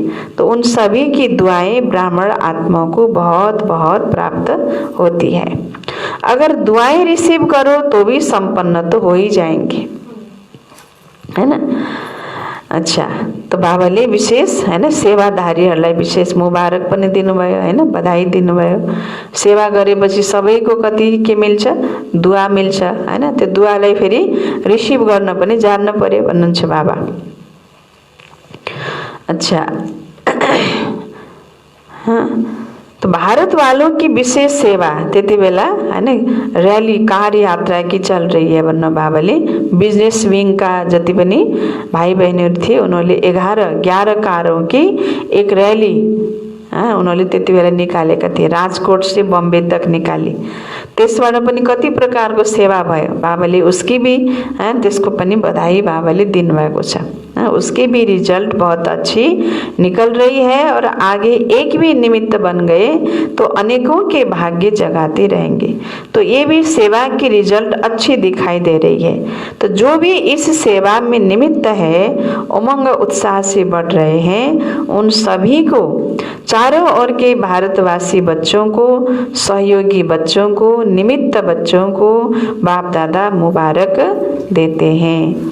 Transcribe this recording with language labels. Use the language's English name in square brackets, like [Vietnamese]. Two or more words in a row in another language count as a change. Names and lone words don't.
[Hindi] तो उन सभी की दुआएं ब्राह्मण आत्माओं को बहुत बहुत प्राप्त होती है। अगर दुआएं रिसीव करो तो भी संपन्न तो हो ही जाएंगे, है ना। [Nepali] अच्छा, तो बाबाले विशेष [Hindi] है ना [Nepali] सेवाधारीहरूलाई विशेष मुबारक पनि दिनुभयो, हैन, बधाई दिनुभयो। सेवा गरेपछि सबैको कति के मिल्छ? दुआ मिल्छ, हैन। त्यो दुआलाई फेरि रिसिभ गर्न पनि जान्न पर्यो भन्नुहुन्छ बाबा। [Hindi] अच्छा हाँ, तो भारत वालों की विशेष सेवा [Nepali] त्यति बेला हैन [English] rally car [Hindi] यात्रा की चल रही है [Nepali] भन्नु बाबाले। बिजनेस विङका जति पनि भाइ बहिनीहरु थिए, उनीहरूले 11 [Hindi] कारों की एक रैली [Nepali] उनीहरूले त्यति बेला निकालेका थिए। [Hindi] राजकोट से बम्बे तक निकाली। [Nepali] त्यसबाट पनि कति प्रकारको सेवा भयो। बाबाले [Hindi] उसकी भी [Nepali] त्यसको पनि बधाई बाबाले दिनुभएको छ। [Hindi] उसकी भी रिजल्ट बहुत अच्छी निकल रही है और आगे एक भी निमित्त बन गए तो अनेकों के भाग्य जगाते रहेंगे। तो ये भी सेवा की रिजल्ट अच्छी दिखाई दे रही है। तो जो भी इस सेवा में निमित्त है, उमंग उत्साह से बढ़ रहे हैं, उन सभी को, चारों ओर के भारतवासी बच्चों को, सहयोगी बच्चों को, निमित्त बच्चों को बाप दादा मुबारक देते हैं।